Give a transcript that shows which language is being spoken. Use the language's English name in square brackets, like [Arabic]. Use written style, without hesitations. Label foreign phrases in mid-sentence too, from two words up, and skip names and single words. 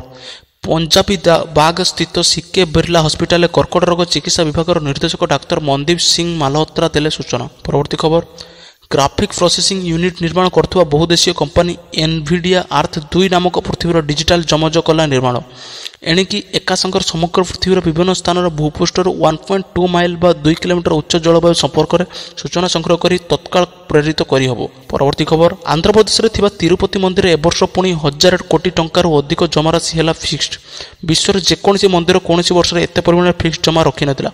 [Odia] ପଞ୍ଜାବୀ ବାଗ ସ୍ଥିତ ସିକେ ବିର୍ଲା ହସ୍ପିଟାଲ କର୍କଟ ରୋଗ ଚିକିତ୍ସା ବିଭାଗ ନିର୍ଦ୍ଦେଶକ ଡାକ୍ତର ମନଦୀପ ସିଂହ ମାଲହୋତ୍ରା ଦେଲେ ସୂଚନା। ପରବର୍ତ୍ତୀ ଖବର [English] graphic processing unit [Odia] ନିର୍ମାଣ କରୁଥିବା ବହୁଦେଶୀୟ କମ୍ପାନୀ ଏନଭିଡିଆ ଆର୍ଥ 2 ନାମକ ପୃଥିବୀର ଡିଜିଟାଲ ଯମଜ କଲା ନିର୍ମାଣ। ଏଣିକି ଏକା ସାଙ୍ଗରେ ସମଗ୍ର ପୃଥିବୀର ବିଭିନ୍ନ ସ୍ଥାନର ଭୂପୃଷ୍ଠରୁ 1.2 ମାଇଲ ବା 2 କିଲୋମିଟର ଉଚ୍ଚ ଜଳବାୟୁ ସମ୍ପର୍କରେ ସୂଚନା ସଂଗ୍ରହ କରି ତତ୍କାଳ ପ୍ରେରିତ କରିହେବ। ପରବର୍ତ୍ତୀ ଖବର, ଆନ୍ଧ୍ରପ୍ରଦେଶରେ ଥିବା ତିରୁପତି ମନ୍ଦିରରେ ଏବର୍ଷ ପୁଣି 1000 କୋଟି ଟଙ୍କାରୁ ଅଧିକ ଜମାରାଶି ହେଲା ଫିକ୍ସଡ। ବିଶ୍ୱର ଯେକୌଣସି ମନ୍ଦିର କୌଣସି ବର୍ଷରେ ଏତେ ପରିମାଣରେ ଫିକ୍ସଡ ଜମା ରଖିନଥିଲା।